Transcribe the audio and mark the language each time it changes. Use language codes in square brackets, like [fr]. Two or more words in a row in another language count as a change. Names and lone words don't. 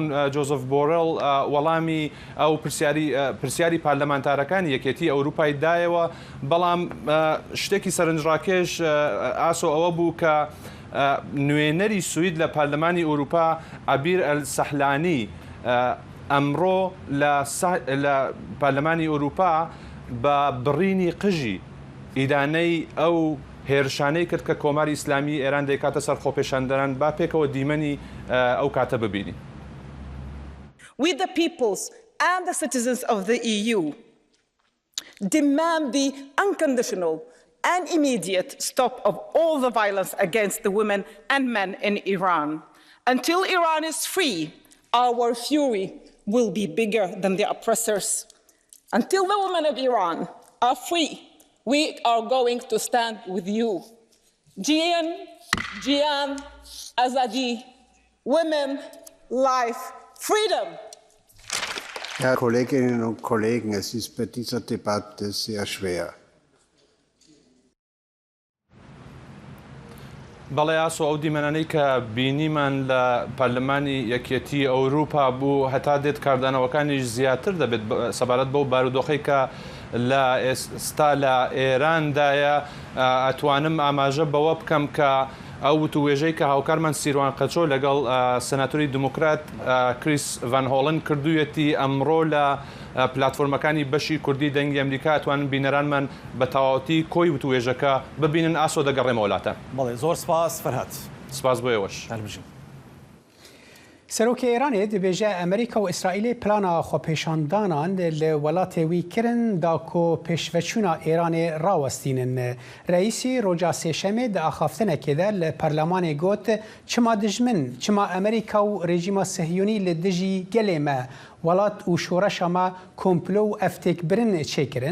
[ckb] جۆزف بۆرڵ وەڵامی ئەو پرسیاری پارلەمانتارەکانی یەکێتی ئەوروپای دایەوە، بەڵام شتێکی سەرنجڕاکێش ئاسۆ ئەوە بوو کە نوێنەری سوید لە پارلەمانی ئەوروپا عەبیر ئەلسەحلانی ئەمڕۆ لە پارلەمانی ئەوروپا بە بڕینی قژی ئیدانەی ئەو هێرشانەی کرد کە کۆماری ئیسلامی ئێران دەیکاتە سەر خۆپێشاندەران. با پێکەوە دیمەنی ئەو کاتە ببینی. [en] We the peoples and the citizens of the EU demand the unconditional and immediate stop of all the violence against the women and men in Iran. Until Iran is free, our fury will be bigger than the oppressors. Until the women of Iran are free, we are going to stand with you. Jian, Azadi, women, life, freedom. [de] Herr Kolleginnen und Kollegen, es ist bei dieser Debatte sehr schwer. [ckb] بەڵێ ئاسۆ ئەو دیمەنانەی کە بینیمان لە پەرلەمانی یەکێتی ئەوروپا بوو هەتا دێت کاردانەوەکانیش زیاتر دەبێت سەبارەت بەو بارودۆخەی کە لە ئێستا لە ئێراندایە. ئەتوانم ئاماژە بەوە بکەم کە ئەو وتوێژەی کە هاوکارمان سیروان قەچۆ لەگەڵ سەناتۆری دموکرات کریس ڤان هۆڵن کردوویەتی ئەمڕۆ لە پلاتفۆرمەکانی بەشی کوردی دەنگی ئەمریکا ئەتوانن بینەرانمان بە تەواوەتی کۆی وتوێژەکە ببینن. ئاسۆ دەگەڕێمە وڵاتە. بەڵێ زۆر سپاس فەرهاد. سپاس بۆ ئێوەش. هەربژین. سەرۆکی ئێرانê [ku] dibêje Amerîka û İsraîlê plana xwepêşandanan li welatê wî kirin da ku pêşveçûna Îranê rawestînin. Reîsî roja sêşemê di axaftinekê de li Perlemanê got çima dijmin, çima Amerîka û rejîma Sihyonî li dijî gelê me welat û şoreşa me komplo û eftêkbirin çêkirin.